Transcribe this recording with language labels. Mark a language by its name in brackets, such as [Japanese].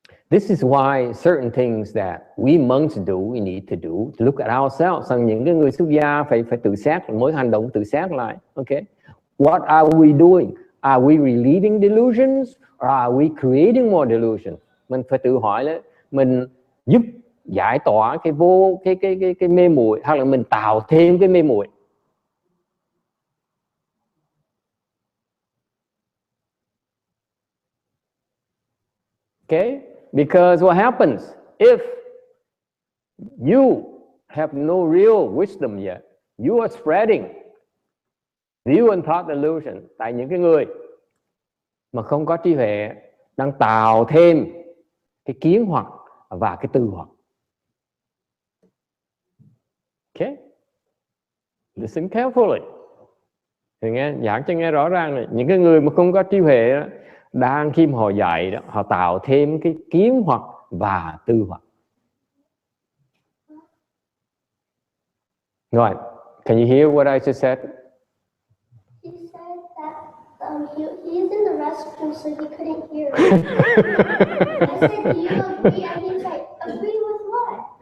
[English] This is why certain things that we monks do, we need to do, to look at ourselves. [Vietnamese] Rằng những cái người xuất gia phải tự xét, mỗi hành động tự xét lại. [English] Okay? What are we doing? Are we relieving delusions or are we creating more delusions? [Vietnamese] Mình phải tự hỏi là mình giúp giải tỏa cái mê muội hay là mình tạo thêm cái mê muội? [English] Okay? Because what happens if you have no real wisdom yet, you are spreading view and thought delusion. [Vietnamese] Tại những cái người mà không có trí huệ đang tạo thêm cái kiến hoặc và cái tư hoặc. [English] Okay? Listen carefully. [Vietnamese] Thì nghe giảng cho nghe rõ ràng này, những cái người mà không có trí huệ đó, đang khi mà họ dạy đó, họ tạo thêm cái kiến hoặc và tư hoặc. [English] Right. Can you hear what I just said? He said that he's in the restroom, so he couldn't hear it. I said, do you agree? And he's like, agree with what?